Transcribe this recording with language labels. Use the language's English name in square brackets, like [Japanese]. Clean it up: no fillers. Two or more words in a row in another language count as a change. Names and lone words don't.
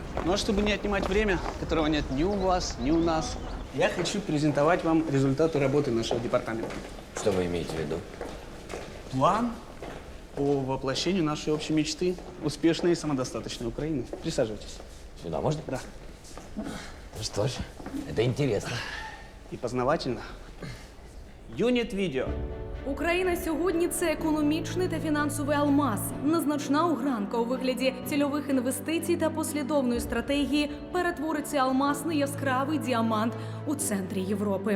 [Russian] Ну а чтобы не отнимать время, которого нет ни у вас, ни у нас, я хочу презентовать вам результаты работы нашего департамента. Что вы имеете в виду? План по воплощению нашей общей мечты – успешной и самодостаточной Украины. Присаживайтесь. Сюда можно? Да. Ну что ж, это интересно. І познавательно. Юніт-відео. [Ukrainian] Україна сьогодні – це економічний та фінансовий алмаз. Незначна огранка у вигляді цільових інвестицій та послідовної стратегії перетвориться алмазний яскравий діамант у центрі Європи.